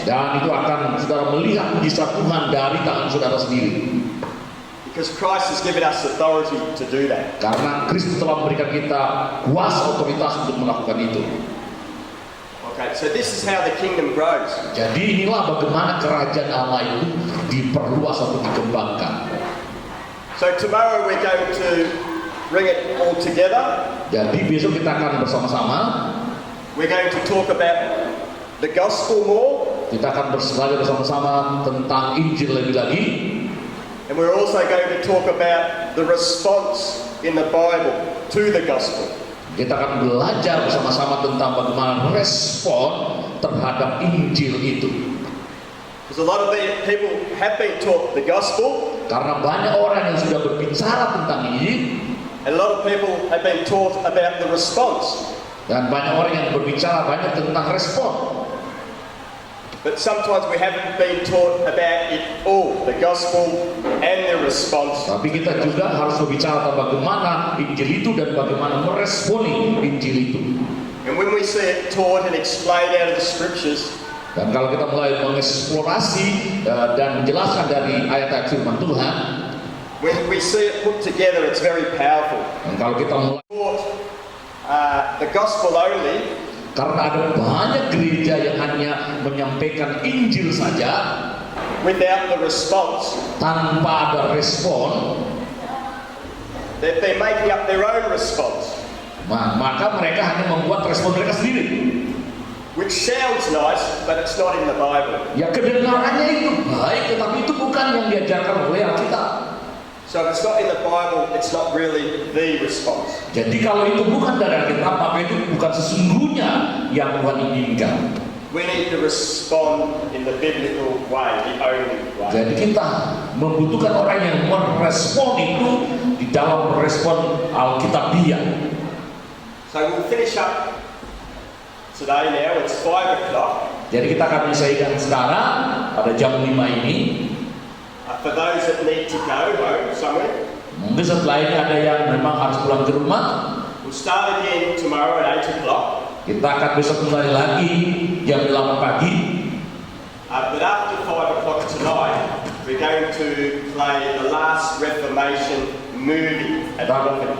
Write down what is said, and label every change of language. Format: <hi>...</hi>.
<id>Dan itu akan saudara melihat mujizat Tuhan dari tangan saudara sendiri.</id> <en>Because Christ has given us authority to do that.</en> <id>Karena Kristus telah memberikan kita kuasa otoritas untuk melakukan itu.</id> <en>Okay, so this is how the kingdom grows.</en> <id>Jadi inilah bagaimana kerajaan Allah itu diperluas atau dikembangkan.</id> <en>So tomorrow we're going to bring it all together.</en> <id>Jadi besok kita akan bersama-sama.</id> <en>We're going to talk about the gospel more.</en> <id>Kita akan belajar bersama-sama tentang Injil lebih lagi.</id> <en>And we're also going to talk about the response in the Bible to the gospel.</en> <id>Kita akan belajar bersama-sama tentang bagaimana respon terhadap Injil itu.</id> <en>Because a lot of people have been taught the gospel,</en> <id>Karena banyak orang yang sudah berbicara tentang ini,</id> <en>and a lot of people have been taught about the response.</en> <id>dan banyak orang yang berbicara banyak tentang respon.</id> <en>But sometimes we haven't been taught about it all, the gospel and the response.</en> <id>Tapi kita juga harus berbicara tentang bagaimana Injil itu dan bagaimana meresponi Injil itu.</id> <en>And when we see it taught and explained out of the scriptures,</en> <id>Dan kalau kita mulai mengeksplorasi dan menjelaskan dari ayat-ayat firman Tuhan,</id> <en>when we see it put together, it's very powerful.</en> <id>dan kalau kita mulai,</id> <en>Taught the gospel only,</en> <id>karena ada banyak gereja yang hanya menyampaikan Injil saja</id> <en>without the response,</en> <id>tanpa ada respon,</id> <en>they've been making up their own response,</en> <id>maka mereka hanya membuat respon mereka sendiri.</id> <en>which sounds nice, but it's not in the Bible.</en> <id>Ya kedengarannya itu baik, tetapi itu bukan yang diajarkan oleh Alkitab.</id> <en>So if it's not in the Bible, it's not really the response.</en> <id>Jadi kalau itu bukan dari Alkitab, maka itu bukan sesungguhnya yang Tuhan inginkan.</id> <en>We need to respond in the biblical way, the only way.</en> <id>Jadi kita membutuhkan orang yang merespon itu di dalam respon Alkitabiah.</id> <en>So we'll finish up today now, it's 5 o'clock.</en> <id>Jadi kita akan menyelesaikan sekarang pada jam 5 ini.</id> <en>For those that need to go home somewhere,</en> <id>Mungkin setelah ini ada yang memang harus pulang ke rumah.</id> <en>we'll start again tomorrow at 8 o'clock.</en> <id>Kita akan besok kembali lagi jam 8 pagi.</id> <en>But after 5 o'clock tonight, we're going to play the last Reformation movie at the</en>